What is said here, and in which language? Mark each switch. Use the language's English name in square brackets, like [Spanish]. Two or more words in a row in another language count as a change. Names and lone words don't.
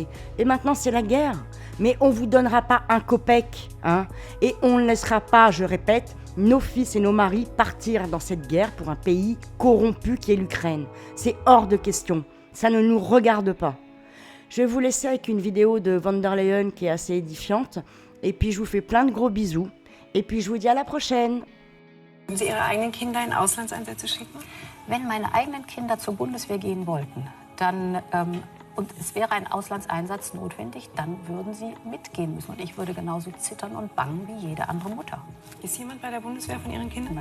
[French] Et maintenant, c'est la guerre. Mais on ne vous donnera pas un copec. Et on ne laissera pas, je répète, nos fils et nos maris partir dans cette guerre pour un pays corrompu qui est l'Ukraine. C'est hors de question. Ça ne nous regarde pas. Je vais vous laisser avec une vidéo de von der Leyen qui est assez édifiante. Et puis, je vous fais plein de gros bisous. Et puis, je vous dis à la prochaine. [German] Würden Sie Ihre eigenen Kinder in Auslandseinsätze schicken? Wenn meine eigenen Kinder zur Bundeswehr gehen wollten, dann, und es wäre ein Auslandseinsatz notwendig, dann würden sie mitgehen müssen. Und ich würde genauso zittern und bangen wie jede andere Mutter. Ist jemand bei der Bundeswehr von Ihren Kindern?